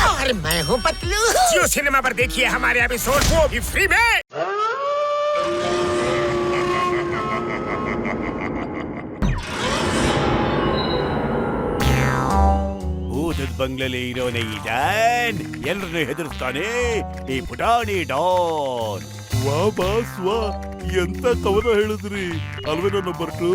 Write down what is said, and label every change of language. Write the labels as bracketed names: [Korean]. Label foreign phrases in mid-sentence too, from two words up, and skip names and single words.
[Hindi] अरे मैं हूँ पतलू। जियो सिनेमा पर देखिए हमारे एपिसोड, वो भी फ्री में। [Kannada] ಭೂತದ ಬಂಗ್ಲೆಲಿ ಇರೋನೇ ಈ ಡಾನ್, ಎಲ್ರನ್ನೂ ಹೆದರ್ಸ್ತಾನೆ ಈ ಪುಟಾಣಿ ಡಾನ್. ವಾ ಬಾಸ್ ವಾ, ಎಂತ ಕವನ ಹೇಳಿದ್ರಿ ಅಲ್ವೇ ನನ್ನ ಬರ್ಟು.